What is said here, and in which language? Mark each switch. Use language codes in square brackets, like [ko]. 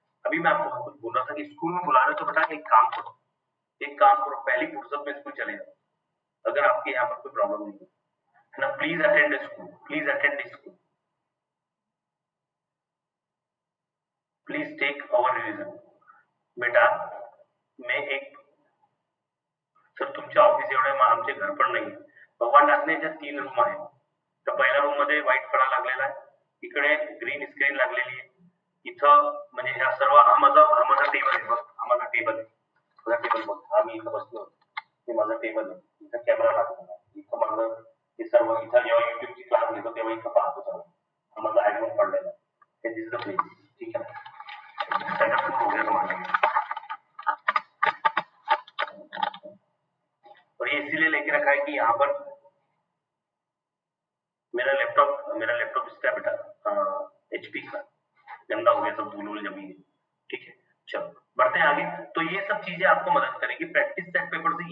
[hi] अभी मैं आपको कुछ बोल रहा था कि स्कूल में बुला रहे हो तो बेटा एक काम करो, पहली फुर्सत में स्कूल चले जाओ, अगर आपके यहाँ पर कोई प्रॉब्लम नहीं है ना। [en] Please attend school, please attend school, please take our revision. [hi] बेटा मैं एक, [mr] सर तुमच्या ऑफिस एवढे आमचे घर पण नाही, भगवान टाकण्याच्या 3 रूम आहेत। तर पहिल्या रूम मध्ये व्हाईट फळा लागलेला आहे, इकडे ग्रीन स्क्रीन लागलेली आहे, इथं म्हणजे ह्या सर्व हा माझा टेबल आहे बघ, हा माझा टेबल आहे, माझा टेबल बघ, आम्ही इथं बसलो, हे माझा टेबल आहे, इथं कॅमेरा लागलेला आहे, इथं माझं हे सर्व, इथं जेव्हा युट्यूबची क्लास घेतो तेव्हा इथं पाहतो सर्व, हा माझा ऍडमिन पडलेला आहे, हे दिसत नाही, ठीक आहे। सेटअप हो गया तुम्हाला, [hi] इसीलिए लेके रखा है कि यहाँ पर मेरा लैपटॉप इसका है बेटा, HP का, गंदा हो गया, सब धूल वूल जमी है। ठीक है, चलो बढ़ते हैं आगे। तो ये सब चीजें आपको मदद करेगी प्रैक्टिस सेट पेपर से।